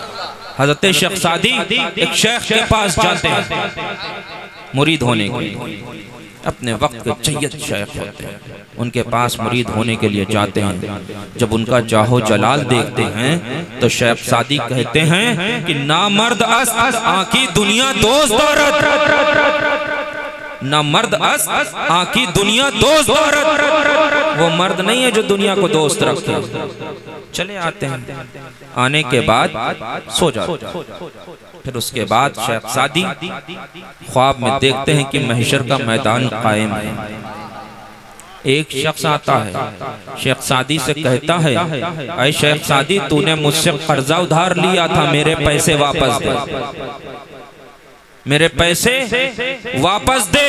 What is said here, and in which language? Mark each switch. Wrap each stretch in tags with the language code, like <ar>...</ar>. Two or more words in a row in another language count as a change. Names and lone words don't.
<ur>حضرت شیخ سعدی ایک شیخ کے پاس جاتے ہیں مرید ہونے کے لیے، اپنے وقت کے جید شیخ ہوتے ہیں، ان کے پاس مرید ہونے کے لیے جاتے ہیں۔ جب ان کا جاہو جلال دیکھتے ہیں تو شیخ سعدی کہتے ہیں کہ</ur> <fa>نامرد است آنکی دنیا دوست دارد، نامرد است آنکی دنیا دوست دارد،</fa> <ur>وہ مرد نہیں ہے جو دنیا کو دوست رکھتے۔ چلے آتے ہیں، آنے کے بعد سو جاتے ہیں۔ پھر اس کے بعد شیخ سعدی خواب میں دیکھتے ہیں کہ محشر کا میدان قائم ہے۔ ایک شخص آتا ہے، شیخ سعدی سے کہتا ہے اے شیخ سعدی تو نے مجھ سے قرضہ ادھار لیا تھا، میرے پیسے واپس دے، میرے پیسے واپس دے۔</ur>